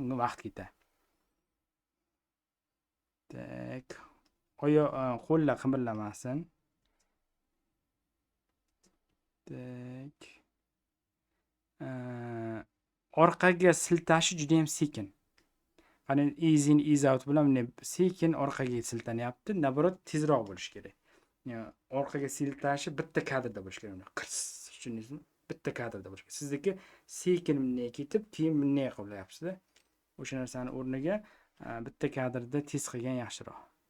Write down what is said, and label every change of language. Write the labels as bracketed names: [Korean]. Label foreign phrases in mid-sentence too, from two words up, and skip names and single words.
[Uzbek] Unga vaqt ketadi. Tak. Qo'llar qimirlamasin. Tak. Orqaga siltashi juda ham sekin. Qani [English] easy in easy out [Uzbek] bilan sekin orqaga siltanyapti. Naborot tezroq bo'lish kerak. Orqaga siltashi bitta kadrda bo'lish kerak. Tushundingizmi? Bitta kadrda bo'lish kerak. Sizniki sekin bunday ketib, keyin bunday qilyapsiz-da. O'sha narsani o'rniga bitta kadrda tez qilgan yaxshiroq.